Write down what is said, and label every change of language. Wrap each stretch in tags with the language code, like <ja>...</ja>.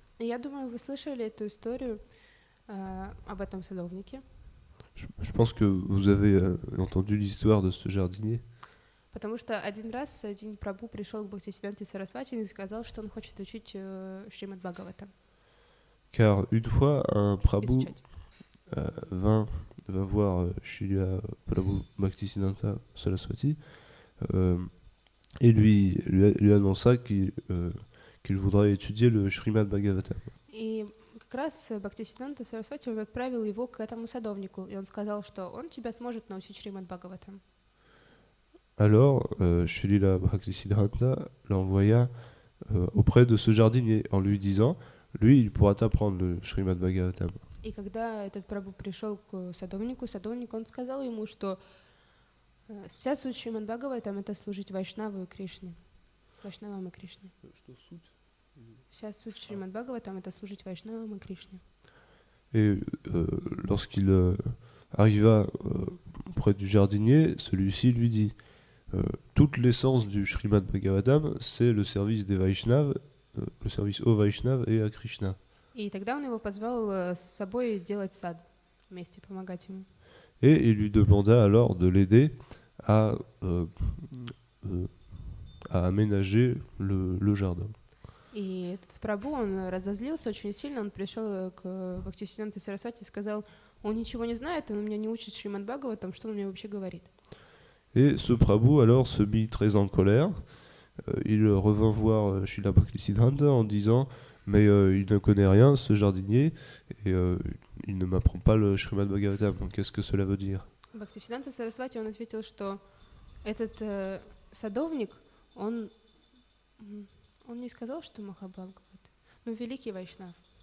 <ru>Я думаю, вы слышали эту историю об этом садовнике.</ru> <fr>Je pense que vous avez entendu l'histoire de ce jardinier.</fr> <ru>Потому что один раз один прабху пришел к Бхактисиданте Сарасвати и сказал, что он хочет учить Шримад Бхагаватам.</ru> <fr>Car une fois, un prabhu va voir Srila Prabhu Bhaktisiddhanta Saraswati et lui annonça qu'il voudrait étudier le Shrimad Bhagavatam.</fr> <ru>И как раз Бхактисиданта Сарасвати, он отправил его к этому садовнику, и он сказал, что он тебя сможет научить Шримад Бхагаватам.</ru> <fr>Alors, Srila Bhaktisiddhanta l'envoya auprès de ce jardinier en lui disant, lui, il pourra t'apprendre le Shrimad Bhagavatam.</fr> <ru>И когда этот прабху пришел к садовнику, он сказал ему, что вся суть Шримад Бхагаватам — это служить Вайшнаву и Кришне. Вайшнавам и Кришне. Вся суть Шримад Бхагаватам — это служить Вайшнавам и Кришне.</ru> <fr>Et lorsqu'il arriva auprès du jardinier, celui-ci lui dit, toute l'essence du Srimad Bhagavatam, c'est le service des Vaishnavas, le service aux Vaishnavas et à Krishna.</fr> <ru>И тогда он его позвал с собой делать сад, вместе помогать ему.</ru> <fr>Et il lui demanda alors de l'aider à, euh, euh, à aménager le jardin.</fr> <ru>И этот Прабху, он разозлился очень сильно, он пришел к Бхактисиддханте Сарасвати и сказал, он ничего не знает, он меня не учит Шримад Бхагаватам, что он мне вообще говорит.</ru> <fr>Et ce Prabhu alors se mit très en colère. Il revint voir Srila Bhaktisiddhanta en disant mais il ne connaît rien, ce jardinier, et il ne m'apprend pas le Srimad Bhagavatam. Donc, qu'est-ce que cela veut dire?</fr> <ru>Бхактисиддханта Сарасвати, он ответил, что этот садовник, он не сказал, что Махабхагават, но великий Вайшнав.</ru>